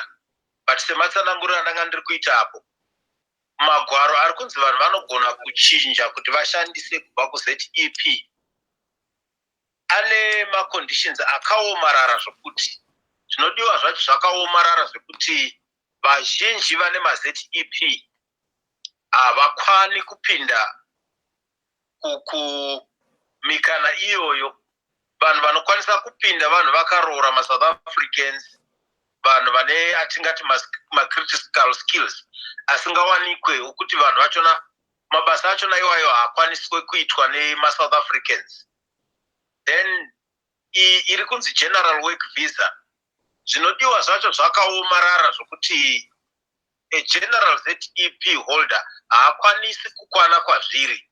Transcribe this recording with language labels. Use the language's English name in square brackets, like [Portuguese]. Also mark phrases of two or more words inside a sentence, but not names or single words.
[Shona] But sematsanangura ndanga ndiri kuita apo, magwaro ari kunzi vanhu vanogona kuchinja kuti vashandise kubva kuZEP ane maconditions akaomarara zvokuti zvinodiwa zvacho zvakaomarara zvekuti vazhinji vane maZEP havakwani kupinda kumikana iyoyo. Vanhu vanokwanisa kupinda vanhu vakaroora maSouth Africans, vanhu vane atingati [English] critical skills [Shona] asingawanikwe, ukuthi vanhu vachona mabasa achona iwayo haakwaniswe kuitwa neMaSouth Africans. Then iri kunzi [English] general work visa, [Shona] zvinodiwa zvacho zvakaomarara zvokuti [English] a general ZEP holder [Shona] haakwanisi kukwana kwazviri.